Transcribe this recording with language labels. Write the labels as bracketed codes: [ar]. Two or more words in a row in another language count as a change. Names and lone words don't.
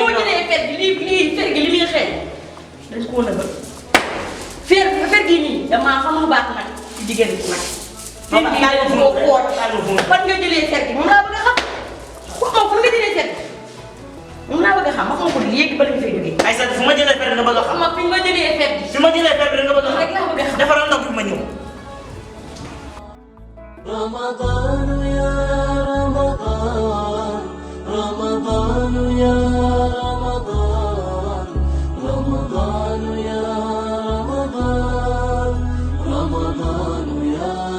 [wo] boo jëlee fer gi lii fer gi li muy xeeñ dañ koo nëbal fer gi nii damaa xam lu baax nag ci jigéen bi nag fer gi dañ koo koot fan nga jëlee fer gi moom laa bëgg a xam wax ma fu nga jëlee fer gi moom laa bëgg a xam wax ma ko léegi ba lañ fay jógee ay sa fu ma jëlee fer nga bëgg a xam xam ma fi nga jëlee fer gi fi ma jëlee fer nga bëgg a rek laa bëgg a xam defaral ndox bi ma ñëw [ar] رمضان يا رمضان رمضان يا رمضان رمضان يا رمضان رمضان يا